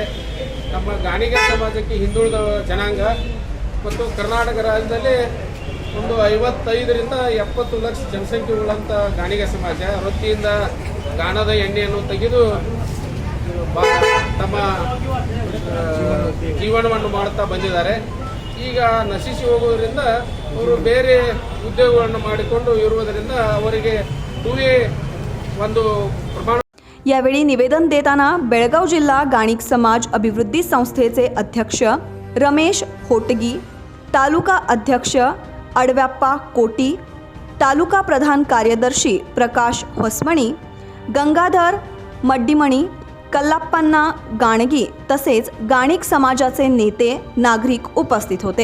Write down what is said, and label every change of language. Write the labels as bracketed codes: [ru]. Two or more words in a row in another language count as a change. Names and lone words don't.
[kn] ನಮ್ಮ ಗಾಣಿಗ ಸಮಾಜಕ್ಕೆ ಹಿಂದುಳಿದ ಜನಾಂಗ ಮತ್ತು ಕರ್ನಾಟಕ ರಾಜ್ಯದಲ್ಲಿ ಒಂದು 55ರಿಂದ 70 ಲಕ್ಷ ಜನಸಂಖ್ಯೆ ಉಳ್ಳಂಥ ಗಾಣಿಗ ಸಮಾಜ ವೃತ್ತಿಯಿಂದ ಗಾಣದ ಎಣ್ಣೆಯನ್ನು ತೆಗೆದು ತಮ್ಮ ಜೀವನವನ್ನು ಮಾಡುತ್ತಾ ಬಂದಿದ್ದಾರೆ. ಈಗ ನಶಿಸಿ ಹೋಗುವುದರಿಂದ ಅವರು ಬೇರೆ ಉದ್ಯೋಗಗಳನ್ನು ಮಾಡಿಕೊಂಡು ಇರುವುದರಿಂದ ಅವರಿಗೆ 2A ಒಂದು ಪ್ರಮಾಣ. [mr] यावेळी निवेदन देताना बेळगाव जिल्हा गणिक समाज अभिवृद्धी संस्थेचे अध्यक्ष रमेश होटगी, तालुका अध्यक्ष अडव्याप्पा कोटी, तालुका प्रधान कार्यदर्शी प्रकाश होसमणी, गंगाधर मड्डीमणी, कल्लाप्पन्ना गाणगी तसेच गणिक समाजाचे नेते नागरिक उपस्थित होते.